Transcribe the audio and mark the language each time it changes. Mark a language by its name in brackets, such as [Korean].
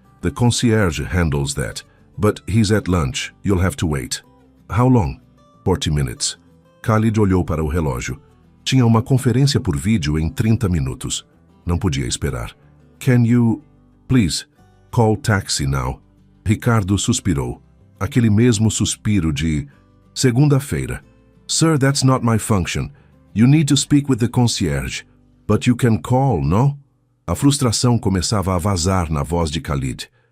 [English] The concierge handles that, but he's at lunch. You'll have to wait. How long? 40 minutes. [Portuguese] Khalid olhou para o relógio. Tinha uma conferência por vídeo em 30 minutos. Não podia esperar. [English] Can you, please, call taxi now? [Portuguese] Ricardo suspirou. Aquele mesmo suspiro de segunda-feira. [English] Sir, that's not my function. You need to speak with the concierge. But you can call, no? [Portuguese] A frustração começava a vazar na voz de Khalid.